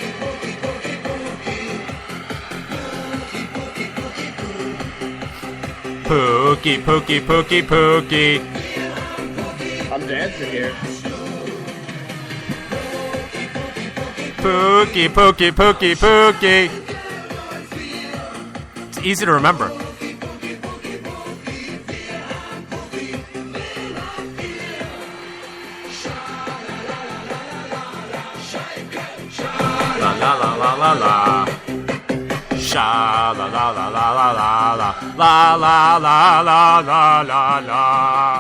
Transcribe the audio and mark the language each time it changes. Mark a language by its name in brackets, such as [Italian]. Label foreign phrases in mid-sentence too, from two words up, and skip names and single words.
[English] Pukki, Pukki, Pukki, Pukki. I'm dancing here. Pukki, Pukki, Pukki, Pukki. It's easy to remember. La la la la la la. Sha la la la la la la la la la la la la la la.